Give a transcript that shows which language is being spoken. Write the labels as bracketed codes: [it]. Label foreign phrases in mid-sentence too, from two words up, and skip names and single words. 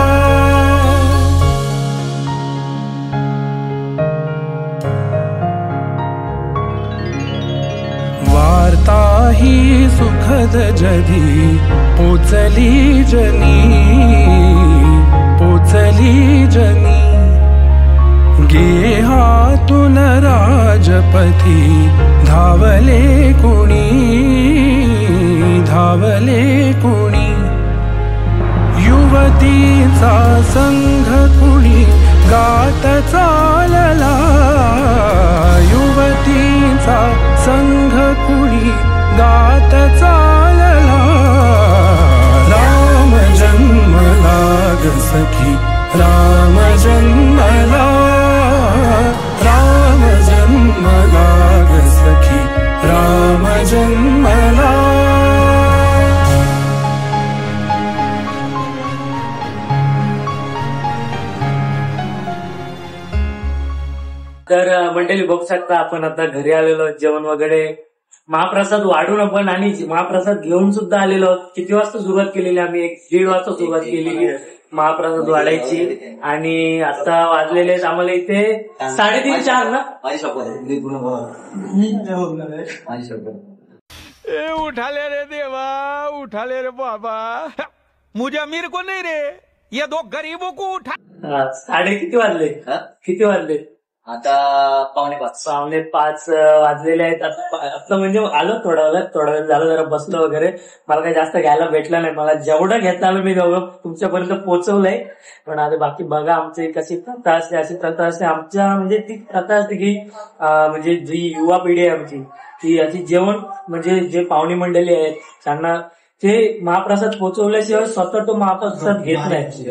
[mr] वार्ता ही सुखद जधी पोचली जनी. पोचली जनी. गेहातून राजपथी धावले कुणी. धावले कुणी. युवतीचा संघ कुणी गात चालला. युवतीचा संघ कुणी गात चालला. राम जन्मला ग सखी, राम जन्मला. राम जन्मला ग सखी, राम जन्मला. तर मंडळी बघू शकता आपण आता घरी आलेलो, जेवण वगैरे महाप्रसाद वाढून आपण आणि महाप्रसाद घेऊन सुद्धा आलेलो. किती वाजता सुरुवात केलेली आम्ही? 1:30 वाजता सुरुवात केलेली महाप्रसाद वाढायची. आणि आता वाजलेले आम्हाला इथे 3:30-4 ना. [hi] उठाले रे देवा, उठाले रे बाबा, मुझे अमीर को नहीं रे, ये दो गरीबों को उठा. [mr] साडे किती वाजले? किती वाजले आता? 4:45 वाजलेले आहेत. आता म्हणजे आलो थोडा वेळ झालं, जरा बसलो वगैरे. मला काही जास्त घ्यायला भेटलं नाही. मला जेवढं घेता आलं मी तेवढं तुमच्यापर्यंत पोहोचवलंय. पण आता बाकी बघा आमची कशी प्रथा असते. अशी प्रथा असते आमच्या, म्हणजे ती प्रथा असते की म्हणजे जी युवा पिढी आहे आमची, ती अशी जेवण म्हणजे जे पाहुणी मंडळी आहेत त्यांना ते महाप्रसाद पोहोचवल्याशिवाय स्वतः तो महाप्रसाद घेत नाही.